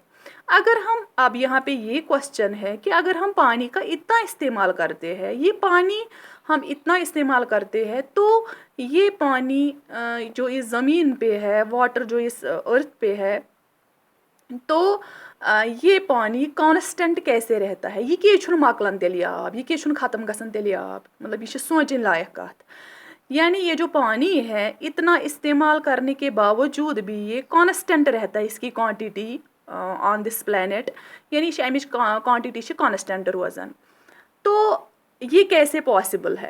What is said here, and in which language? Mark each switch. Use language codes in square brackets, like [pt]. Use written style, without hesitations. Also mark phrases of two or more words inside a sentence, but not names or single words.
[hi] अगर हम अब यहाँ पे ये क्वेश्चन है कि अगर हम पानी का इतना इस्तेमाल करते हैं, ये पानी हम इतना इस्तेमाल करते हैं, तो ये पानी जो इस ज़मीन पे है, वाटर जो इस अर्थ पे है, तो ये पानी कांस्टेंट कैसे रहता है? [ks] ये क्या मकलन तेल आब, ये क्या ख़त्म गसन तेल आब, मतलब ये सोचन लायक कत। [hi] यानी ये जो पानी है इतना इस्तेमाल करने के बावजूद भी ये कांस्टेंट रहता है, इसकी क्वांटिटी [en] on this planet, [ks] यानी अमिच क्वांटिटी कांस्टेंट रोजान। [hi] तो ये कैसे पॉसिबल है?